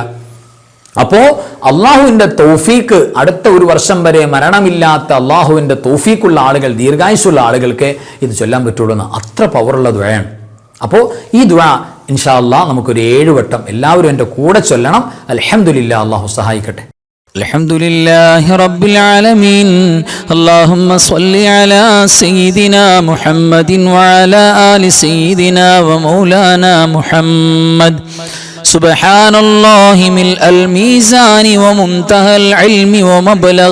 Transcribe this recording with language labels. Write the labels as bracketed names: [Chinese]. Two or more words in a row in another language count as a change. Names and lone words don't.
[Malayalam] അപ്പോ അള്ളാഹുവിന്റെ തൗഫീക്ക്, അടുത്ത ഒരു വർഷം വരെ മരണമില്ലാത്ത അള്ളാഹുവിന്റെ തൗഫീക്കുള്ള ആളുകൾ, ദീർഘായുസ്സുള്ള ആളുകൾക്ക് ഇത് ചൊല്ലാൻ പറ്റുള്ളൂ എന്ന്. അത്ര പവറുള്ള ദുആയാണ്. അപ്പോൾ ഈ ദുആ [Arabic] إن شاء الله [Malayalam] നമുക്കൊരു 7 വട്ടം എല്ലാവരും എൻ്റെ കൂടെ ചൊല്ലണം. അൽഹംദുലില്ലാഹ്, അള്ളാഹു സഹായിക്കട്ടെ. [Arabic] الحمد لله رب العالمين اللهم صل على سيدنا محمد وعلى آل سيدنا ومولانا محمد سبحان الله ملء الميزان ومنتهى العلم ومبلغ